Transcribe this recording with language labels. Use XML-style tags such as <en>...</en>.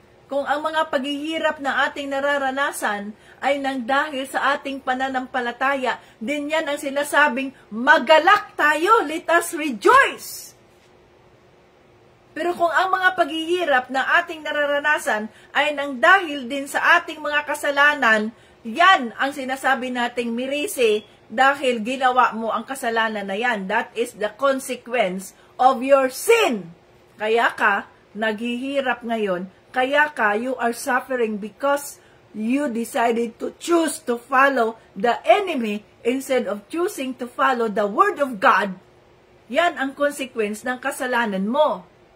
<tl>Kung ang mga paghihirap na ating nararanasan ay nang dahil sa ating pananampalataya, din yan ang sinasabing, magalak tayo,</tl> <en>let us rejoice.</en> <tl>Pero kung ang mga paghihirap na ating nararanasan ay nang dahil din sa ating mga kasalanan, yan ang sinasabi nating mirisi, dahil ginawa mo ang kasalanan na yan.</tl> <en>That is the consequence of your sin.</en> <tl>Kaya ka naghihirap ngayon. Kaya ka,</tl> <en>you are suffering because you decided to choose to follow the enemy instead of choosing to follow the Word of God.</en> <tl>Yan ang consequence ng kasalanan mo.</tl>